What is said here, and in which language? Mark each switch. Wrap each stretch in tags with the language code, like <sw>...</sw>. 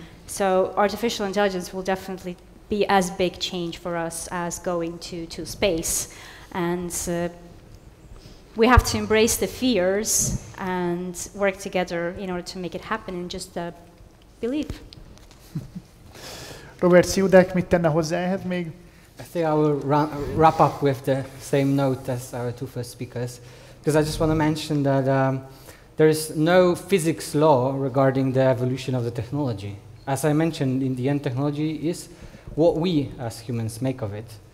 <en>So artificial intelligence will definitely be as big change for us as going to space. And we have to embrace the fears and work together in order to make it happen, and just believe.</en> <hu>Robert Siudak, mit tenne hozzá ehhez még?</hu> <en>I think I will wrap up with the same note as our 2 first speakers, because I just want to mention that there is no physics law regarding the evolution of the technology. As I mentioned, in the end, technology is what we as humans make of it.</en>